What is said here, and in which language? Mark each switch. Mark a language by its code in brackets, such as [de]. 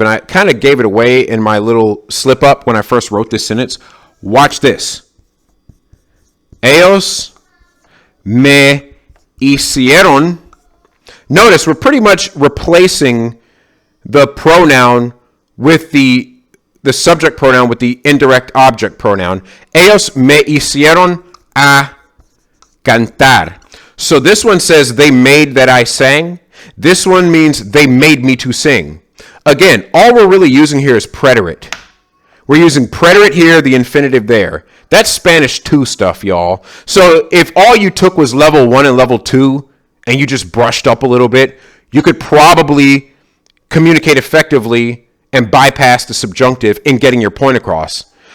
[en] And I kind of gave it away in my little slip up when I first wrote this sentence. Watch this. [es] Ellos me hicieron. [en] Notice we're pretty much replacing the pronoun with the subject pronoun with the indirect object pronoun. [es] Ellos me hicieron a cantar. [en] So this one says they made that I sang. This one means they made me to sing. Again, all we're really using here is preterite. We're using preterite here, the infinitive there. That's Spanish 2 stuff, y'all. So if all you took was level 1 and level 2, and you just brushed up a little bit, you could probably communicate effectively and bypass the subjunctive in getting your point across.